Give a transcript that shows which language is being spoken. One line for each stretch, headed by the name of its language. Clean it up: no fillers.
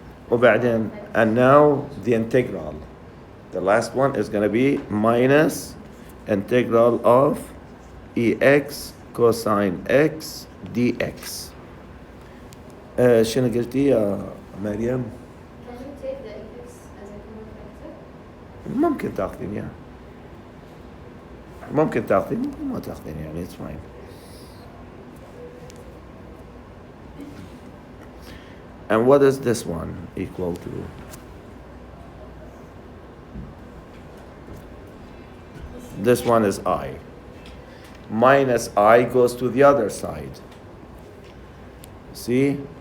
Arabic: وبعدين,
English: and now the integral. The last one is going to be minus integral of EX cosine X dx.
Arabic: شنو قلتي يا مريم؟
English: Can you take the x as a common factor?
Arabic: ممكن تاخذين يعني. ممكن تاخذين ممكن ما تاخذين يعني
English: it's fine. And what is this one equal to? This one is I. Minus I goes to the other side. See?